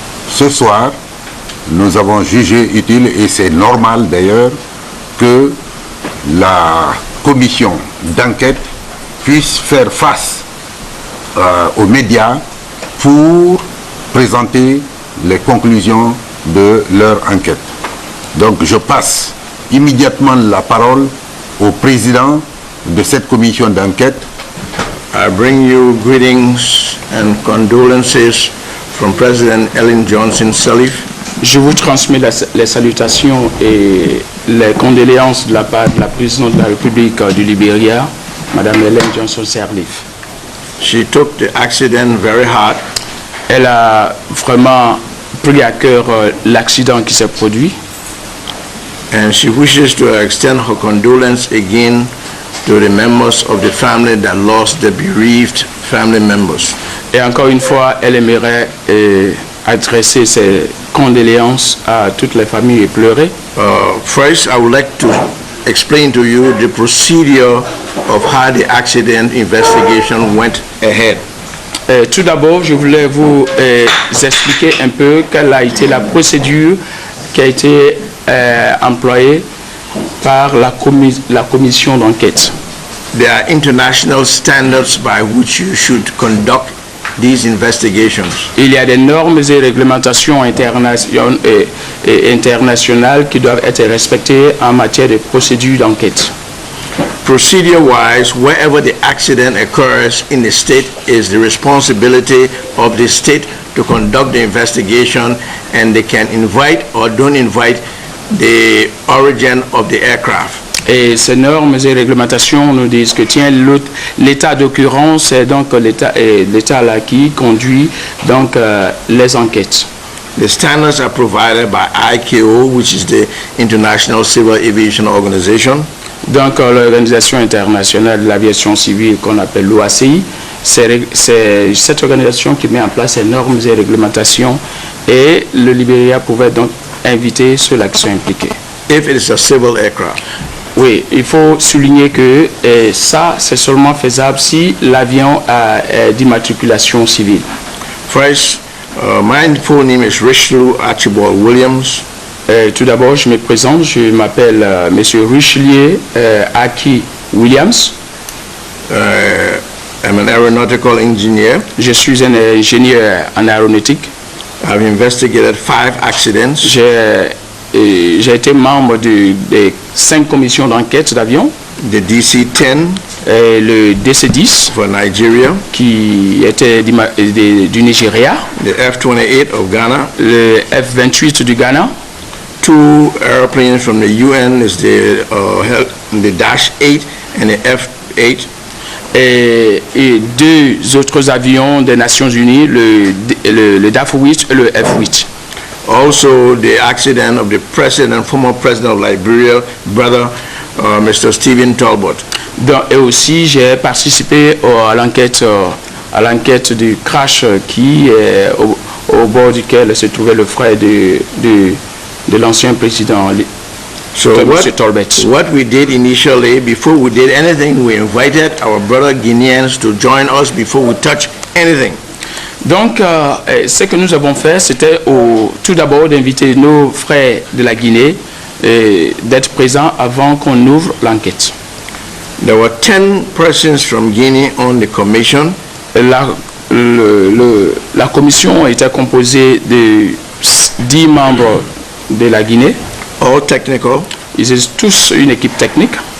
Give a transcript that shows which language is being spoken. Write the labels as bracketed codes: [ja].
[fr] Ce soir, nous avons jugé utile, et c'est normal d'ailleurs, que la commission d'enquête puisse faire face aux médias pour présenter les conclusions de leur enquête. Donc je passe immédiatement la parole au président de cette commission d'enquête. [en] I bring you greetings and condolences from President Ellen Johnson Sirleaf. [fr] Je vous transmets les salutations et les condoléances de la part de la présidente de la République du Libéria, Madame Ellen Johnson Sirleaf. [en] She took the accident very hard. [fr] Elle a vraiment pris à cœur l'accident qui s'est produit. [en] And she wishes to extend her condolence again to the members of the family that lost the bereaved family members. [fr] Et encore une fois, elle aimerait adresser ses condoléances à toutes les familles éplorées. [en] First, I would like to explain to you the procedure of how the accident investigation went ahead. [fr] Tout d'abord, je voulais vous expliquer un peu quelle a été la procédure qui a été employée par la commission d'enquête. [en] There are international standards by which you should conduct these investigations. [fr] Il y a des normes et réglementations internationales qui doivent être respectées en matière de procédure d'enquête. [en] Procedure-wise, wherever the accident occurs in the state is the responsibility of the state to conduct the investigation, and they can invite or don't invite the origin of the aircraft. [fr] Et ces normes et réglementations nous disent que tiens, l'état d'occurrence est donc l'état là qui conduit donc les enquêtes. [en] The standards are provided by ICAO, which is the International Civil Aviation Organization. [fr] Donc l'Organisation internationale de l'aviation civile qu'on appelle l'OACI, c'est cette organisation qui met en place ces normes et réglementations, et le Libéria pouvait donc inviter ceux-là qui sont impliqués. [en] If it is a civil aircraft. [fr] Oui, il faut souligner que ça, c'est seulement faisable si l'avion est d'immatriculation civile. [en] First, my full name is Richelieu Archibald Williams. [fr] Tout d'abord, je me présente, je m'appelle Monsieur Richelieu Aki Williams. [en] I'm an aeronautical engineer. [fr] Je suis un ingénieur en aéronautique. [en] I've investigated 5 accidents. [fr] J'ai été membre des 5 commissions d'enquête d'avion. [en] The DC-10 [fr] le DC-10 [en] for Nigeria, [fr] qui était du Nigeria. [en] The F-28 of Ghana. [fr] Le F-28 du Ghana. [en] 2 airplanes from the UN is the Dash 8 and the F-8. [fr] Et 2 autres avions des Nations Unies, le DAF 8 et le F-8. [en] Also, the accident of the former president of Liberia, brother Mr. Stephen Talbot. [fr] Et aussi, j'ai participé à l'enquête du crash qui au bord duquel se trouvait le frère de l'ancien président. [en] So what we did initially, before we did anything, we invited our brother Guineans to join us before we touch anything. [fr] Donc, ce que nous avons fait, c'était tout d'abord d'inviter nos frères de la Guinée d'être présents avant qu'on ouvre l'enquête. [en] There were 10 persons from Guinea on the commission. [fr] La commission était composée de 10 membres de la Guinée. [en] All technical. [fr] Ils étaient tous une équipe technique.